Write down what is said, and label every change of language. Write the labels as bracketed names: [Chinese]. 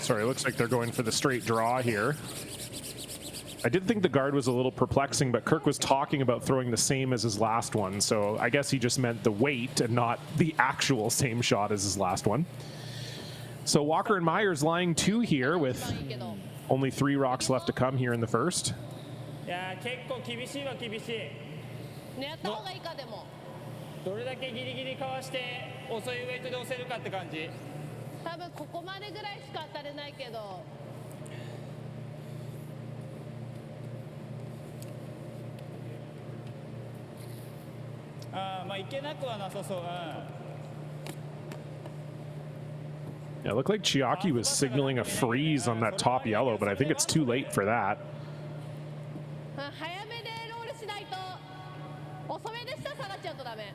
[English] Sorry, looks like they're going for the straight draw here. I did think the guard was a little perplexing, but Kirk was talking about throwing the same as his last one, so I guess he just meant the weight and not the actual same shot as his last one. So Walker and Muyres lying 2 here with only 3 rocks left to come here in the first. [Japanese] いや結構厳しいは厳しい。狙った方がいいかでも。どれだけギリギリかわして遅いウェイトで押せるかって感じ。多分ここまでぐらいしか当たれないけど。ああ、まあいけなくはなさそう。 [English] Yeah, it looked like Chiaki was signaling a freeze on that top yellow, but I think it's too late for that. [Japanese] 早めでロールしないと遅めで下下がっちゃうとダメ。